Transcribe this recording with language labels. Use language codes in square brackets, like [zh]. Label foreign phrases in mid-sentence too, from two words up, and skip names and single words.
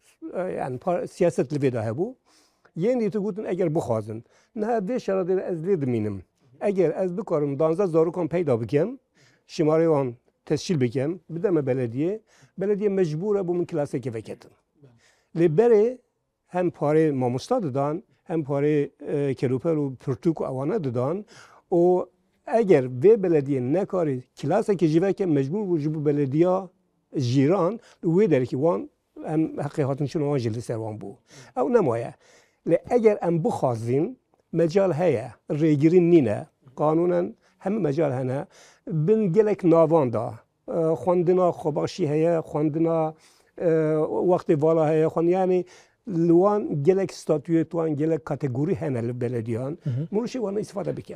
[ku] سیاست لەوێدا هەبوو یەنی تو گوتن ئەگەر بخوازن نها بێ شارەدێرە ئەس لێ دمینم ئەگەر ئەس بکارم 12 زارۆکم پەیدا بکەم شمارەوان تەسجیل بکەم بدەمە بەلەدیە مەجبورە بۆ من کلاسێکی vekettin لێبەرێ هەم پارەی مامۆستا ددان هەم پارەی کەلوپەر و پرتوک و ئەوانە ددان و ئەگەر vê belediyê nekarî kilaseke ji veke mecbûr bû ji bo belediya jîran wê derekî wan em heqê hatin çûna wan jî li ser wan bû ew nemaye lê eger em bixwazîn mecal heye rêgirîn nîne qanûnen hemû mecal hene bin gelek navan da xwendina xwebaşî heye xwendina wextê vala heye yani li wan gelek statûyê wan gelek kategorî hene li belediyan mirûşê wan îstîfade bike